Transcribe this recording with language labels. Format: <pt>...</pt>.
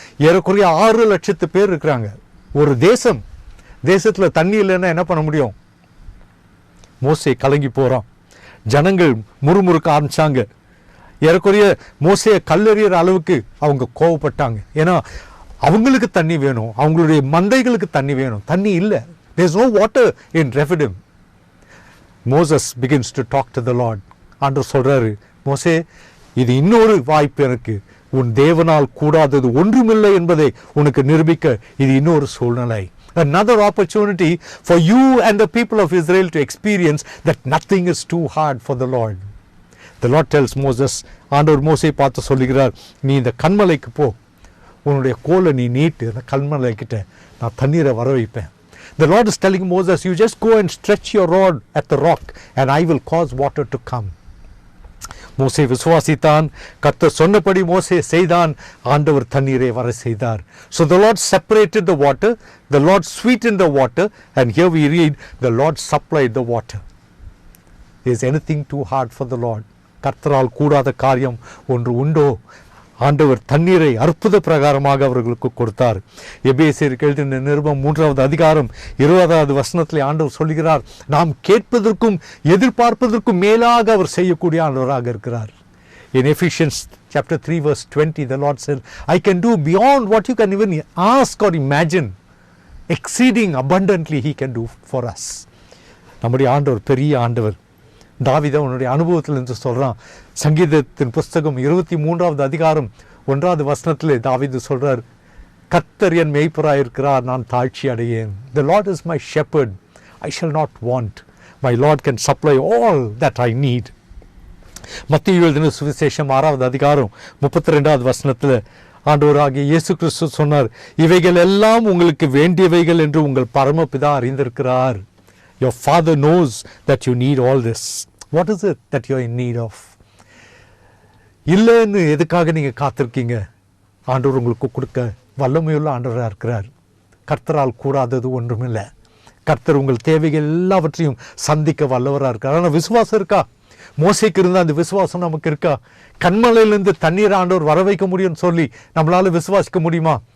<ta>ஏறக்குறைய 6 லட்சத்து பேர் இருக்கிறாங்க. ஒரு தேசத்தில் தண்ணி இல்லைன்னா என்ன பண்ண முடியும்? மோசே கலங்கி போகிறான். ஜனங்கள் முறுமுறுக்க ஆரம்பிச்சாங்க. ஏறக்குறைய மோசையை கல்லெறிகிற அளவுக்கு அவங்க கோவப்பட்டாங்க. ஏன்னா அவங்களுக்கு தண்ணி வேணும், அவங்களுடைய மந்தைகளுக்கு தண்ணி வேணும். தண்ணி இல்லை.</ta> <en>There is no water in Rephidim. Moses begins to talk to the Lord.</en> <ta>ஆண்டவர் சொல்றாரு, மோசே, இது இன்னொரு வாய்ப்பு எனக்கு. உன் தேவனால் கூடாதது ஒன்றுமில்லை என்பதை உனக்கு நிரூபிக்க இது இன்னொரு சூழ்நிலை.</ta> <en>Another opportunity for you and the people of Israel to experience that nothing is too hard for the Lord. The Lord tells Moses,</en> <ta>ஆண்டவர் மோசே பார்த்து சொல்லுகிறார், நீ இந்த கண்மலைக்கு போ, உன்னுடைய கோலை நீ நீட்டு, அந்த கண்மலை கிட்ட நான் தண்ணீரை வர வைப்பேன்.</ta> <en>The Lord is telling Moses, you just go and stretch your rod at the rock and I will cause water to come.</en> <ta>மோசே விசுவாசித்தான். கர்த்தர் சொன்னபடி மோசே செய்தான். ஆண்டவர் தண்ணீரை வர செய்தார்.</ta> <en>So the Lord separated the water, the Lord sweetened the water, and here we read the Lord supplied the water. Is anything too hard for the Lord?</en> <ta>கர்த்தரால் கூடாத காரியம் ஒன்று உண்டோ? ஆண்டவர் தண்ணீரை அற்புத பிரகாரமாக அவர்களுக்கு கொடுத்தார். எபேசியருக்கு எழுதின நிருபம் 3வது அதிகாரம் 20வது வசனத்திலே ஆண்டவர் சொல்கிறார், நாம் கேட்பதற்கும் எதிர்பார்ப்பதற்கும் மேலாக அவர் செய்யக்கூடிய ஆண்டவராக இருக்கிறார்.</ta> <en>In Ephesians chapter 3 verse 20, the Lord said, I can do beyond what you can even ask or imagine. Exceeding abundantly he can do for us.</en> <ta>நம்முடைய ஆண்டவர் பெரிய ஆண்டவர். தாவீது அவனுடைய அனுபவத்திலிருந்து சொல்கிறான். சங்கீதத்தின் புஸ்தகம் 23வது அதிகாரம் 1வது வசனத்திலே தாவீது சொல்கிறார், கர்த்தர் என் மேய்ப்பராயிருக்கிறார், நான் தாழ்ச்சி அடையேன்.</ta> <en>The Lord is my shepherd, I shall not want. My Lord can supply all that I need.</en> <ta>மத்தேயு எழுதின சுவிசேஷம் 6வது அதிகாரம் 32வது வசனத்தில் ஆண்டவராகிய இயேசு கிறிஸ்து சொன்னார், இவைகள் எல்லாம் உங்களுக்கு வேண்டியவைகள் என்று உங்கள் பரமபிதா அறிந்திருக்கிறார்.</ta> <en>Your Father knows that you need all this. What is it that you are in need of?</en> <ta>இல்லைன்னு எதுக்காக நீங்கள் காத்திருக்கீங்க? ஆண்டவர் உங்களுக்கு கொடுக்க வல்லமையுள்ள ஆண்டவராக இருக்கிறார். கர்த்தரால் கூடாதது ஒன்றுமில்லை. கர்த்தர் உங்கள் தேவைகள் எல்லாவற்றையும் சந்திக்க வல்லவராக இருக்கார். ஆனால் விசுவாசம் இருக்கா? மோசேக்கு இருந்தால் அந்த விசுவாசம் நமக்கு இருக்கா? கண்மலையிலிருந்து தண்ணீர் ஆண்டவர் வர வைக்க முடியும்னு சொல்லி நம்மளால் விசுவாசிக்க முடியுமா?</ta>